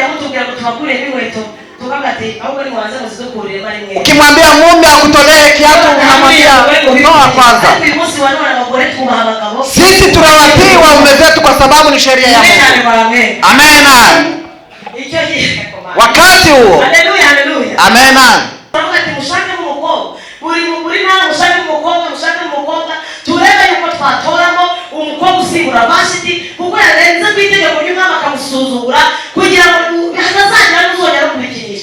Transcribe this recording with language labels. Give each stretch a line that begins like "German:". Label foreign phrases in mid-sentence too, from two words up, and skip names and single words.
Swahili: Ukimwambia mume akutolee kiatu, unamwambia toa kwanza. Sisi tunawatii waume zetu kwa sababu ni sheria ya Mungu. Amen. Wakati huo, amen.
Kinyarwanda: turebe yuko twatoramo umukobwa usimbura Vashiti kuko yarenze kwitegeko ry'umwami akamusuzugura kugira ngo hatazagera n'uzongera kubikinisha.